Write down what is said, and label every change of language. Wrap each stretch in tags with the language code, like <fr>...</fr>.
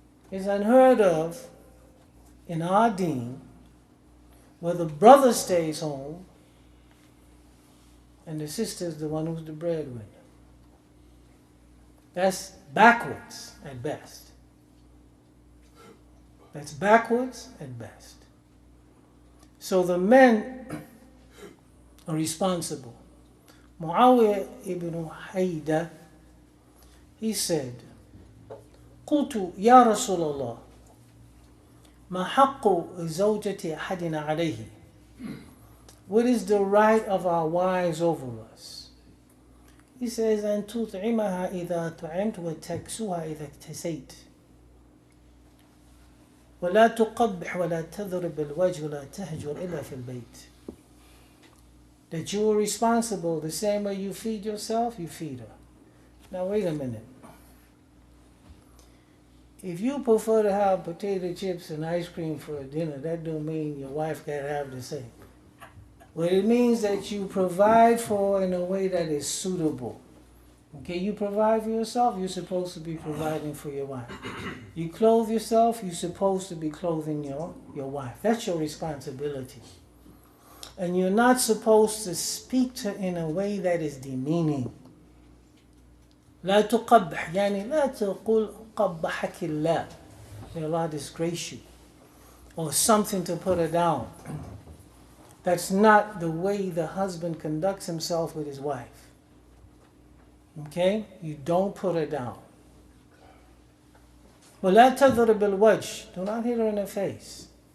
<en>It's unheard of in our deen where the brother stays home and the sister is the one who's the breadwinner. That's backwards at best. That's backwards at best. So the men are responsible.</en> <ar>Muawiyah ibn Hayda,</ar> <en>he said,</en> <ar>قلت يا رسول الله ما حق زوجة أحدنا عليه.</ar> <en>What is the right of our wives over us? He says</en> <ar>أن تطعمها إذا طعمت وتكسوها إذا اكتسيت ولا تقبح ولا تضرب الوجه ولا تهجر إلا في البيت.</ar> <en>That you are responsible the same way you feed yourself, you feed her. Now wait a minute. If you prefer to have potato chips and ice cream for dinner, that don't mean your wife got to have the same. What it means that you provide for in a way that is suitable. Okay, you provide for yourself, you're supposed to be providing for your wife. You clothe yourself, you're supposed to be clothing your wife. That's your responsibility. And you're not supposed to speak to her in a way that is demeaning.</en> <ar>لا تقبح يعني لا تقول قبحك الله.</ar> <en>May Allah disgrace you. Or something to put her down. That's not the way the husband conducts himself with his wife. Okay? You don't put her down.</en> <ar>ولا تضرب الوجه.</ar> <en>Do not hit her in the face.</en>